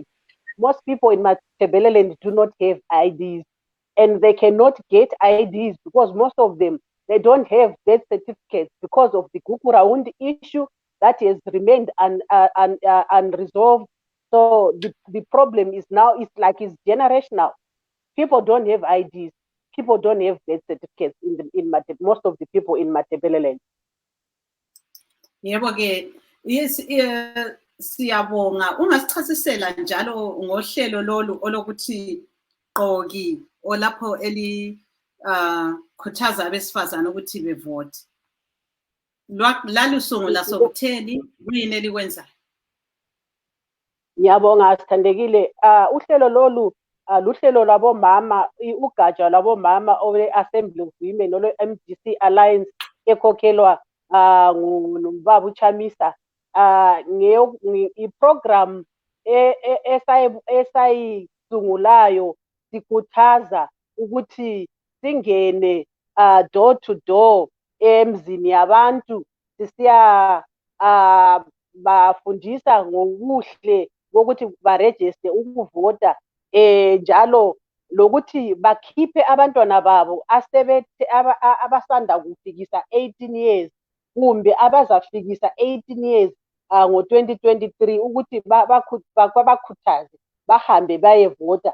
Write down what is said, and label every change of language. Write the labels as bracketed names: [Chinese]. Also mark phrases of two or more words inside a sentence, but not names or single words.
[English] Most people in Matebeleland do not have IDs, and they cannot get IDs because most of them, they don't have death certificates because of the Gukuraund issue that has remained unresolved. So the problem is now, it's generational. People don't have IDs. People don't have death certificates most of the people in Matebeleland. [North Ndebele] Yebo ke, yes, siyabonga. Ungasichasisela njalo ngohlelo lolu olokuthi Qogi olapho khuthaza abesifazana ukuthi bevote. Lalusungula sokutheni kuyini elikwenzayo? Ngiyabonga sithandekile. Uhlelo lolu luhlelo lwabomama, ugatsha lwabomama ole-Assembly of Women olo-MDC Alliance ekhokhelwa nguBaba uChamisa. I-program esayisungulayo sikhuthaza ukuthi singene [English] door to door [North Ndebele] emzini yabantu sisiya bafundisa ngobuhle bokuthi barejiste ukuvota, njalo lokuthi bakhiphe abantwana babo abasanda kufikisa 18 years kumbe abazafikisa 18 years ngo-2023 ukuthi bakhuthaze bahambe bayevota.